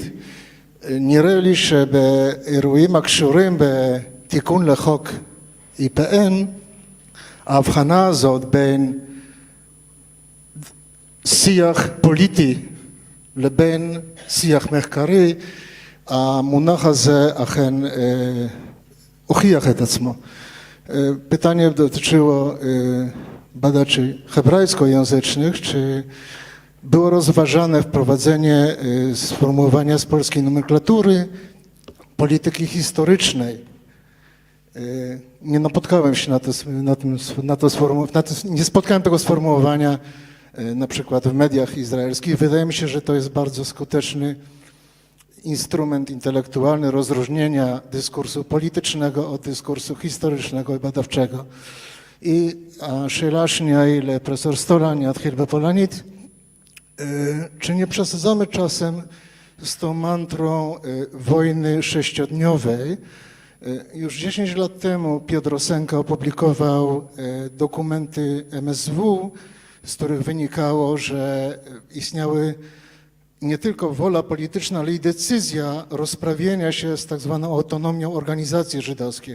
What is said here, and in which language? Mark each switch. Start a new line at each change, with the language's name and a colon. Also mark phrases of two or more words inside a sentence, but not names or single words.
Hebrew: נראה לי שבאירועים הקשורים בתיקון לחוק IPN, ההבחנה הזאת בין שיח פוליטי לבין שיח מחקרי, המונח הזה אכן הוכיח את עצמו.
Polish: Pytanie dotyczyło badaczy hebrajskojęzycznych, czy było rozważane wprowadzenie sformułowania z polskiej nomenklatury polityki historycznej. Nie napotkałem się nie spotkałem tego sformułowania na przykład w mediach izraelskich. Wydaje mi się, że to jest bardzo skuteczny instrument intelektualny rozróżnienia dyskursu politycznego od dyskursu historycznego i badawczego.
Hebrew: I השאלה השנייה היא לפרופסור סטולה, אני אתחיל בפולנית.
Polish: Czy nie przesadzamy czasem z tą mantrą wojny sześciodniowej? Już 10 lat temu Piotr Rosenka opublikował dokumenty MSW, z których wynikało, że istniały nie tylko wola polityczna, ale i decyzja rozprawienia się z tak zwaną autonomią organizacji żydowskich.